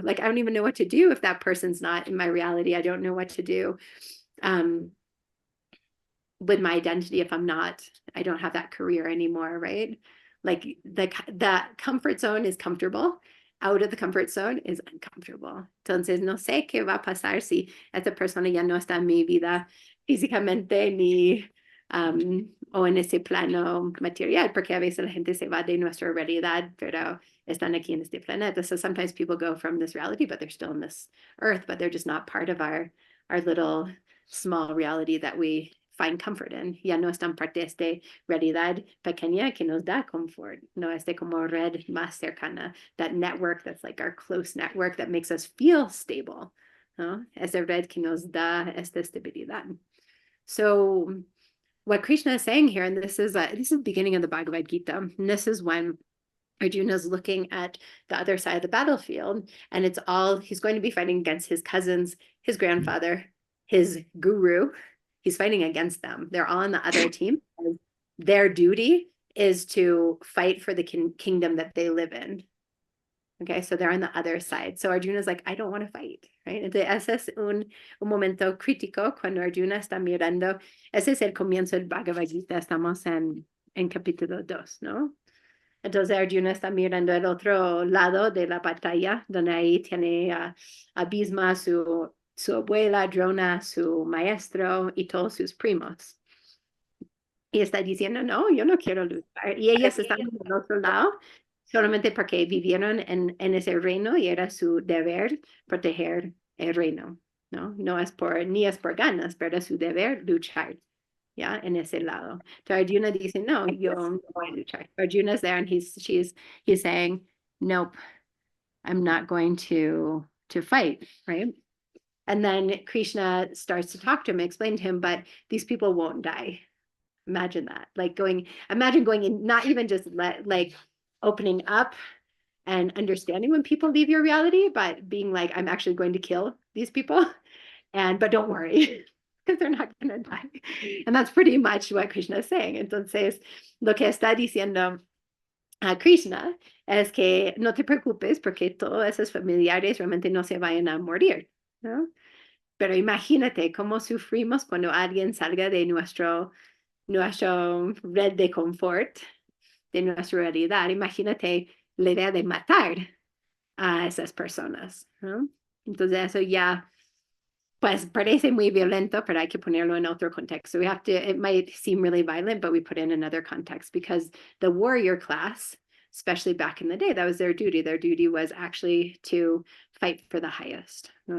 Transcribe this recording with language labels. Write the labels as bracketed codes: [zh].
[en] Like, I don't even know what to do if that person's not in my reality. I don't know what to do with my identity if I don't have that career anymore, right? Like the comfort zone is comfortable. Out of the comfort zone is uncomfortable. [es] Entonces, no sé qué va a pasar si esta persona ya no está en mi vida físicamente ni o en ese plano material, porque a veces la gente se va de nuestra realidad, pero están aquí en este planeta. [en] So sometimes people go from this reality, but they're still in this earth, but they're just not part of our little small reality that we find comfort in. [es] Ya no están parte de esta realidad pequeña que nos da confort, no este como red más cercana, [en] that network that's like our close network that makes us feel stable, [es] ¿no? Esa red que nos da esta estabilidad. [en] So what Krishna is saying here, and this is the beginning of the Bhagavad Gita, and this is when Arjuna's looking at the other side of the battlefield, and it's all, he's going to be fighting against his cousins, his grandfather, his guru. He's fighting against them. They're all on the other team. Their duty is to fight for the kingdom that they live in. Okay, so they're on the other side. So Arjuna's like, I don't want to fight, right? [es] Entonces, ese es un momento crítico cuando Arjuna está mirando. Ese es el comienzo del Bhagavad Gita. Estamos en capítulo 2, ¿no? Entonces Arjuna está mirando el otro lado de la batalla, donde ahí tiene a Bhisma, su abuela, Drona, su maestro y todos sus primos. Y está diciendo, no, yo no quiero luchar. Y ellos están del otro lado, solamente porque vivieron en ese reino y era su deber proteger el reino, ¿no? No es ni es por ganas, pero es su deber luchar. ¿Ya? En ese lado. Entonces Arjuna dice, no, yo no voy a luchar. [en] Arjuna's there and he's saying, nope, I'm not going to fight, right? And then Krishna starts to talk to him, explain to him, but these people won't die. Imagine that. Imagine going in, not even just like opening up and understanding when people leave your reality, but being like, I'm actually going to kill these people. But don't worry, because they're not going to die. And that's pretty much what Krishna is saying. [es] Entonces, lo que está diciendo a Krishna es que no te preocupes porque todos esos familiares realmente no se vayan a morir, ¿no? Pero imagínate cómo sufrimos cuando alguien salga de nuestro red de confort, de nuestra realidad. Imagínate la idea de matar a esas personas, ¿no? Entonces eso ya pues parece muy violento, pero hay que ponerlo en otro contexto. [en] It might seem really violent, but we put in another context because the warrior class, especially back in the day, that was their duty. Their duty was actually to fight for the highest, ¿no?